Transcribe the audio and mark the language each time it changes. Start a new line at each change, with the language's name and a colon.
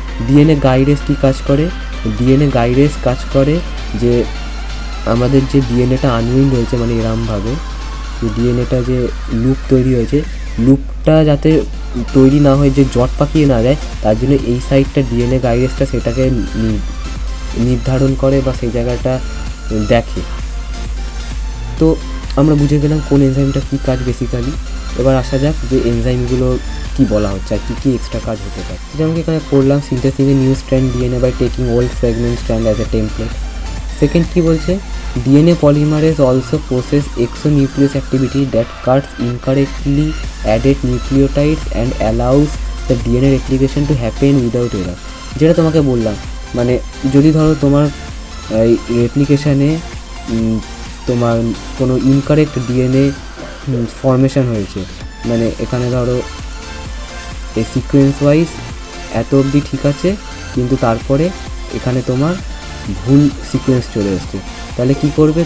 Bangla: DNA গাইডেজ কী কাজ করে? DNA গাইডেজ কাজ করে যে আমাদের যে DNAটা আনউইন্ড হয়েছে, মানে এরমভাবে যে DNAটা যে লুপ তৈরি হয়েছে, লুপটা যাতে তৈরি না হয়ে যে জট পাকিয়ে না যায়, তার জন্য এই সাইডটা DNA গাইডেজটা সেটাকে নির্ধারণ করে বা সেই জায়গাটা দেখে। তো আমরা বুঝে গেলাম কোন এনজাইমটা কী কাজ বেসিক্যালি। এবার আসা যাক যে এনজাইমগুলো কী বলা হচ্ছে আর কী এক্সট্রা কাজ হতে পারে। যেমন এখানে পড়লাম,
English: Synthesizing a new strand DNA by taking old fragment strand as a template.
Bangla: Second কী বলছে?
English: DNA polymerase also process exonuclease activity that cuts incorrectly added nucleotides and allows the DNA replication to happen without error।
Bangla: যেটা তোমাকে বললাম, মানে যদি ধরো তোমার এই রেপ্লিকেশানে তোমার কোনো ইনকারেক্ট DNA ফর্মেশন হয়েছে, মানে এখানে ধরো এই সিকোয়েন্স ওয়াইজ এত অবধি ঠিক আছে, কিন্তু তারপরে এখানে তোমার ভুল সিকোয়েন্স চলে এসছে, তাহলে কী করবে?